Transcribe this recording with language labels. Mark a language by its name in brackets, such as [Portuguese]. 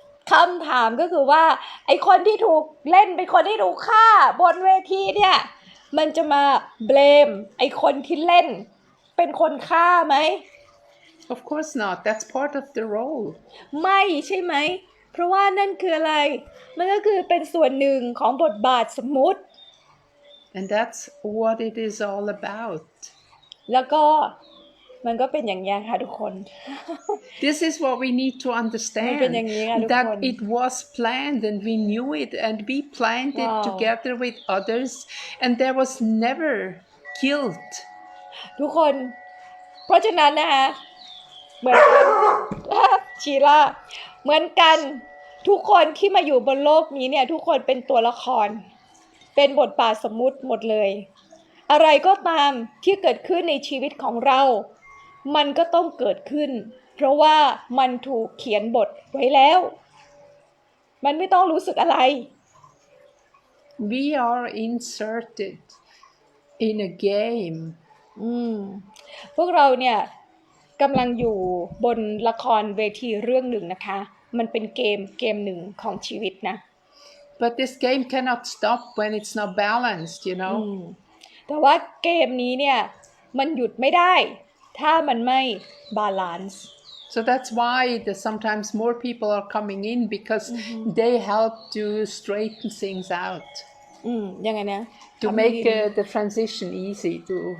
[Thai] คำถามก็คือว่าไอคนที่ถูกเล่นเป็นคนที่ถูกฆ่าบนเวทีเนี่ยมันจะมาเบลมไอคนที่เล่นเป็นคนฆ่าไหม [English] Of course not. That's part of the role. [Thai] ไม่ใช่ไหมเพราะว่านั่นคืออะไรมันก็คือเป็นส่วนหนึ่งของบทบาทสมมุติ [English] And that's what it is all about. [Thai] แล้วก็มันก็เป็นอย่างนี้ค่ะทุกคน [English] This is what we need to understand, that it was planned and we knew it and we planned it together with others and there was never guilt. [Thai] ทุกคนเพราะฉะนั้นนะคะเหมือนกันชีล่าเหมือนกันทุกคนที่มาอยู่บนโลกนี้เนี่ยทุกคนเป็นตัวละครเป็นบทบาทสมมุติหมดเลยอะไรก็ตามที่เกิดขึ้นในชีวิตของเรามันก็ต้องเกิดขึ้นเพราะว่ามันถูกเขียนบทไว้แล้วมันไม่ต้องรู้สึกอะไร [English] We are inserted in a game. [Thai] พวกเราเนี่ยกำลังอยู่บนละครเวทีเรื่องหนึ่งนะคะมันเป็นเกมหนึ่งของชีวิตนะ [English] But this game cannot stop when it's not balanced, you know. [Thai] แต่ว่าเกมนี้เนี่ยมันหยุดไม่ได้ถ้ามันไม่บาลานซ์ [English] So that's why sometimes more people are coming in because they help to straighten things out. [Thai] ยังไงนะ [English] To make the transition easy to